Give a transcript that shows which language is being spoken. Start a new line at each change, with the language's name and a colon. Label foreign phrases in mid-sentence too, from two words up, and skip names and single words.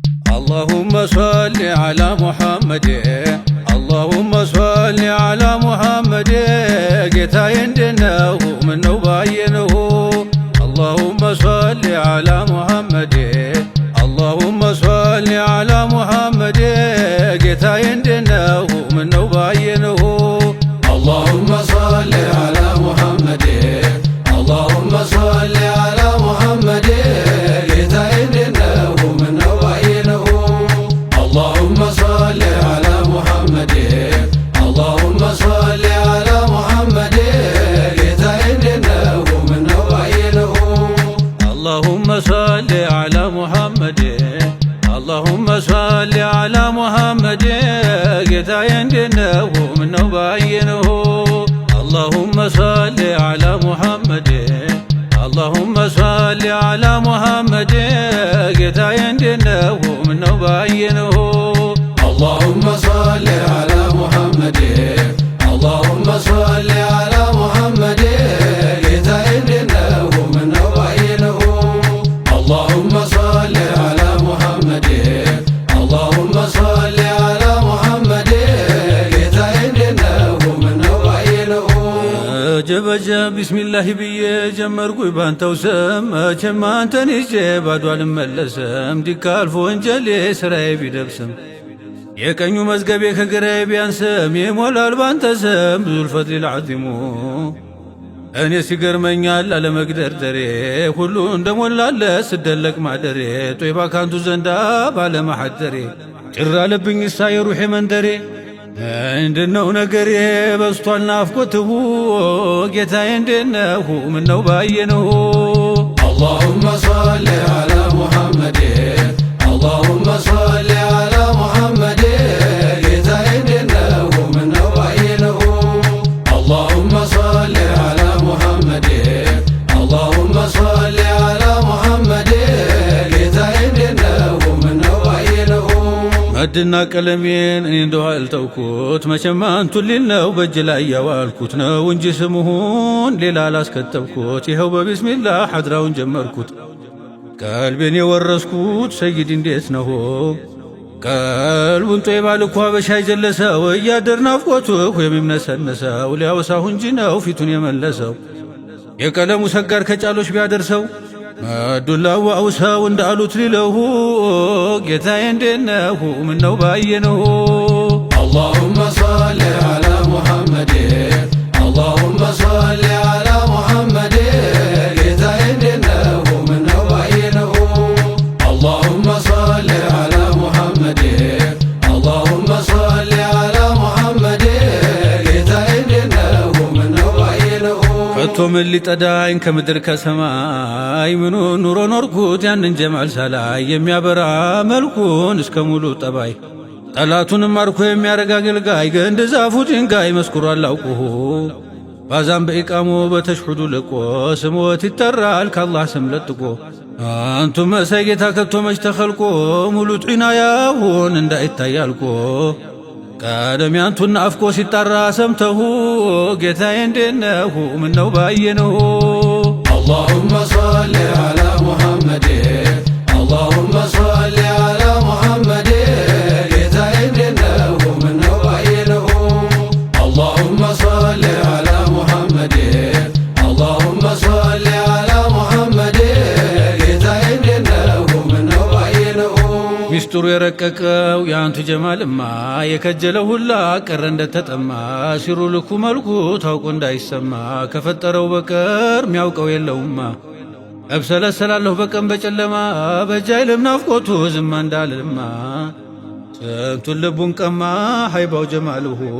Arabic: اللهم صل على محمد اللهم صل على محمد
Amharic: ጌታዬ እንደነው ምነው ባየነው
Arabic: اللهم صل على محمد اللهم صل على محمد
Amharic: ጌታዬ እንደነው ምነው ባየነው
Arabic: اللهم صل على محمد اللهم صل على محمد
Amharic: ጌታዬ እንደነው ምነው ባየነው
Arabic: اللهم صل على محمد اللهم صل على محمد
Amharic: ጌታዬ እንደነው ምነው ባየነው
Arabic: اللهم صل على محمد اللهم صل على محمد
Amharic: ጌታዬ እንደነው ምነው ባየነው
Arabic: اللهم صل على محمد اللهم صل على محمد ጌታዬ
Amharic: እንደነው ምነው ባየነው
Arabic: اللهم صل على محمد اللهم صل على محمد
Amharic: ጌታዬ እንደነው ምነው ባየነው
Arabic: اللهم صل على محمد اللهم صل على محمد
Amharic: ጌታዬ እንደነው ምነው ባየነው ጀበጀብ ቢስሚላህ ብዬ ጀመርኩኝ ባንተው ስም መቼም አንተን ይዤ ባዶ አልመለስም ዲካልፎ ወንጀሌ ስራዬ ቢደብስም የቀኙ መዝገቤ ከግራዬ ቢያንስም ይሞላል ባንተ ስም
Arabic: ذو الفضل العظيم
Amharic: እኔ ሲገርመኛል አለመግደርደሬ ሁሉ እንደሞላለ ስደለቅ ማደሬ ጦይባ ካንቱ ዘንዳ ባለማሐደሬ ጭር አለብኝ እሳ የሩሄ መንደሬ ምንድነው ነገሬ በስቷል ናፍቆትሁ ጌታዬ እንደነሁ ምነው ባየነሁ
Arabic: اللهم صل على محمد اللهم صل على محمد
Amharic: ጌታዬ እንደነሁ ምነው ባየነሁ
Arabic: اللهم صل على محمد اللهم صل على محمد
Amharic: ጌታዬ እንደነሁ ምነው ባየነሁ መድና ቀለሜን እኔ እንደው አልተውኩት መቼም አንቱን ሊል ነው በእጅ ላይ ያዋልኩት ነው እንጂ ስሙን ሌላ አላስከተብኩት ይኸው በቢስሚላህ ሐድራውን ጀመርኩት ቀልቤን የወረስኩት ሰይድ እንዴት ነው ቀልቡን ጦይባ ልኳ በሻይ ጀለሰው እያደር ናፍቆቱ የሚምነሰነሰው ሊያወሳሁ እንጂ ነው ፊቱን የመለሰው የቀለሙ ሰጋር ከጫሎች ቢያደርሰው መዱላው አውሳው እንዳሉት ሊለሁ ጌታዬ እንደነሁ ምነው ባየነሁ
Arabic: اللهم صل على محمد اللهم صل على محمد
Amharic: ጌታዬ እንደነሁ ምነው ባየነሁ
Arabic: اللهم صل على محمد اللهم صل على محمد
Amharic: ጌታዬ እንደነሁ ምነው ባየነሁ ከቶ ምን ሊጠዳኝ ከምድር ከሰማይ ምኑ ኑሮ ኖርኩት ያንን ጀማል ሳላይ የሚያበራ መልኩን እስከ ሙሉ ጠባይ ጠላቱንም ማርኮ የሚያረጋ አገልጋይ ገንድ ዛፉ ድንጋይ መስኩሩ አላውቁሁ ባዛም በኢቃሙ በተሽሁዱ ልቆ ስሞት ይጠራል ከአላህ ስም ለጥቆ አንቱ መሳይ ጌታ ከቶ መች ተኸልቆ ሙሉ ዒናያውን እንዳይታያልቆ ቀደም ያንቱን አፍቆ ሲጣራ ሰምተሁ ጌታዬ እንደነሁ ምነው ባየነሁ
Arabic: اللهم صل على محمد اللهم صل على محمد
Amharic: ጌታዬ እንደነሁ ምነው ባየነሁ
Arabic: اللهم صل على محمد اللهم صل على محمد
Amharic: ጌታዬ እንደነሁ ምነው ባየነሁ ሚስጥሩ የረቀቀው የአንቱ ጀማልማ የከጀለው ሁላ ቀረ እንደተጠማ ሲሩ ልኩ መልኩ ታውቆ እንዳይሰማ ከፈጠረው በቀር ሚያውቀው የለውማ እብሰለሰላለሁ በቀን በጨለማ በጃይልም ናፍቆቱ ዝማ እንዳልልማ ስንቱን ልቡን ቀማ ሀይባው ጀማልሁ